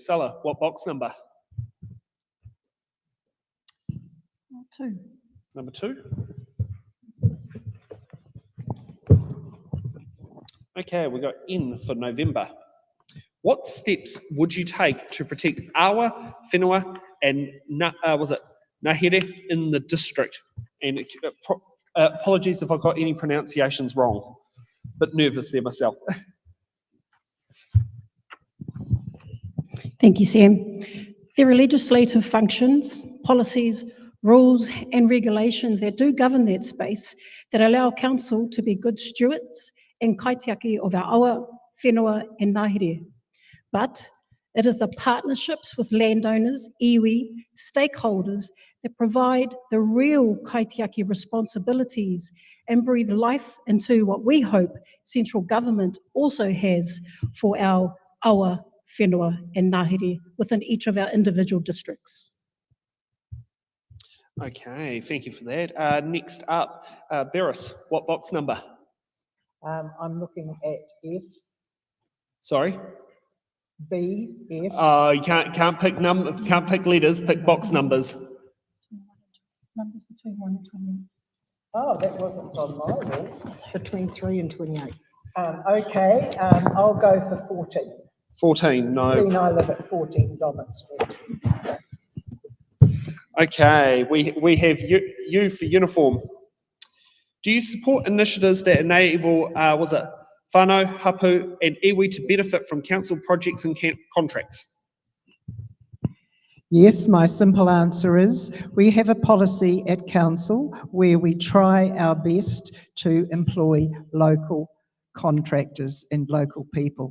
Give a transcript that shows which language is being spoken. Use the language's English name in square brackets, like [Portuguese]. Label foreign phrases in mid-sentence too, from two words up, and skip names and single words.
[English] Sala, what box number? 2. Number 2. Okay, we got N for November. What steps would you take to protect [Māori] awa, whenua, [English] and ngahere in the district? And apologies if I got any pronunciations wrong. Bit nervous there myself. Thank you, Sam. There are legislative functions, policies, rules and regulations that do govern that space that allow council to be good stewards and kaitiaki of our [Māori] awa, whenua [English] and ngahere. But it is the partnerships with landowners, iwi, stakeholders that provide the real kaitiaki responsibilities and breathe life into what we hope central government also has for our [Māori] awa, whenua [English] and ngahere within each of our individual districts. Okay, thank you for that. Next up, Beres, what box number? I'm looking at F, Sorry? B, F. You can't pick letters, pick box numbers. Numbers between 1 and 28. Oh, that wasn't on my rules. Between 3 and 28. Okay, I'll go for 14. 14, no. Seeing I live at 14 Dommett Street. Okay, we have you for uniform. Do you support initiatives that enable, [Māori] whānau, hapu [English] and iwi to benefit from council projects and contracts? Yes, my simple answer is we have a policy at council where we try our best to employ local contractors and local people.